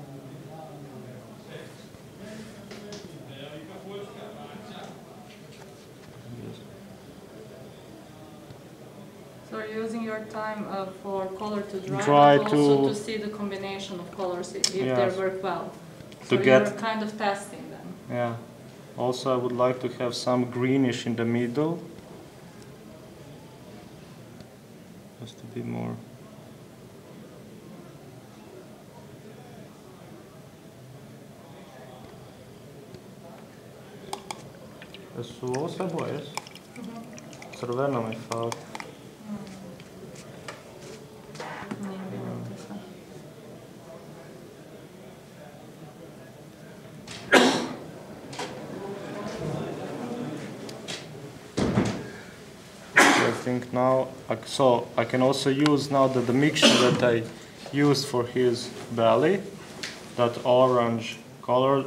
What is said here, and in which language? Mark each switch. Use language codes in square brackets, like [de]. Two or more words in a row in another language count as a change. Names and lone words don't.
[en] So you're using your time for color to dry, Dry but also to- to see the combination of colors if Yes. they work well. So To you're get- kind of testing them. Yeah. Also, I would like to have some greenish in the middle. Just to be more. [sr] Su ovo boje? Crveno mi fali. Nije bilo to. [en] I think now, so I can also use now the mixture that I used for his belly, that orange color.